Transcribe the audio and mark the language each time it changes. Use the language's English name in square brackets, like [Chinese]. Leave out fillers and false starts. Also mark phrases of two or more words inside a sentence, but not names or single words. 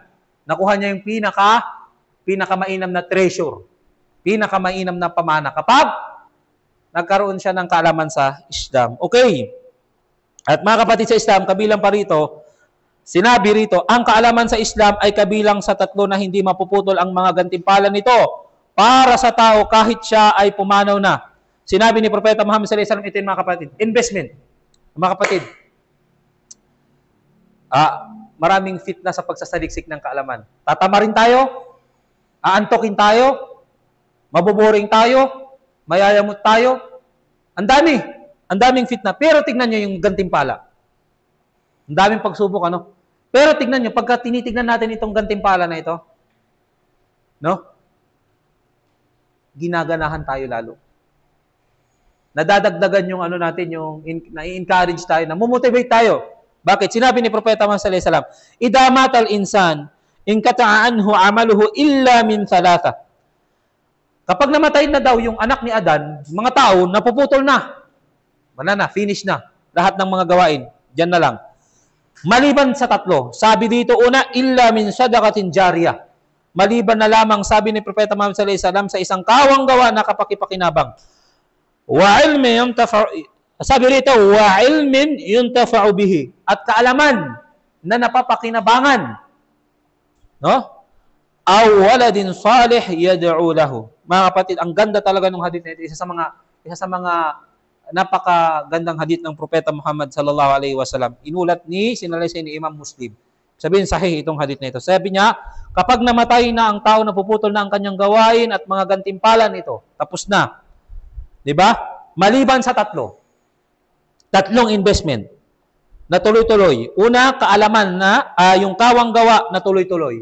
[Filipino] Nakuha niya yung pinakamainam na treasure, pinakamainam na pamana kapag nagkaroon siya ng kaalaman sa Islam. Okay. At mga kapatid sa Islam, kabilang pa rito, sinabi rito, ang kaalaman sa Islam ay kabilang sa tatlo na hindi mapuputol ang mga gantimpala nito para sa tao kahit siya ay pumanaw na. Sinabi ni Propeta Muhammad [Arabic] صلى الله عليه وسلم, [Filipino] ito yung mga kapatid, investment. Mga kapatid, maraming fitna sa pagsasaliksik ng kaalaman. Tatamarin tayo, aantokin tayo, mabuboring tayo, mayayamot tayo. Ang daming fitna. Pero tignan nyo yung gantimpala. Ang daming pagsubok, ano? Pero tignan nyo, pagka tinitignan natin itong gantimpala na ito, no? Ginaganahan tayo lalo. Nadadagdagan yung ano natin, yung na-encourage tayo, na-motivate tayo. Bakit? Sinabi ni Propeta Muhammad [Arabic] صلى الله عليه وسلم, "إذا مات الإنسان انقطع عنه عمله إلا من ثلاثة." [Filipino] Kapag namatay na daw yung anak ni Adan, mga tao, napuputol na. Wala na, finish na. Lahat ng mga gawain. Diyan na lang. Maliban sa tatlo. Sabi dito una, [Arabic] إلا من صدقة جارية. [Filipino] maliban na lamang, sabi ni Propeta Muhammad [Arabic] صلى الله عليه وسلم, [Filipino] sa isang kawang gawa na kapakipakinabang. [Arabic] وعلم ينتفع, [Filipino] sabi rito, [Arabic] وعلم ينتفع به, [Filipino] at kaalaman na napapakinabangan, no? [Arabic] أو ولد صالح يدعو له. [Filipino] Mga kapatid, ang ganda talaga ng hadith na ito. Isa sa mga napakagandang hadith ng Propeta Muhammad [Arabic] صلى الله عليه وسلم. [Filipino] Inulat sinalaysay ni Imam Muslim. Sabihin sahih itong hadith na ito. Sabi niya, kapag namatay na ang tao, napuputol na ang kanyang gawain at mga gantimpalan ito. Tapos na. 'Di ba? Maliban sa tatlong investment na tuloy-tuloy. Una, kaalaman na yung kawang gawa na tuloy-tuloy.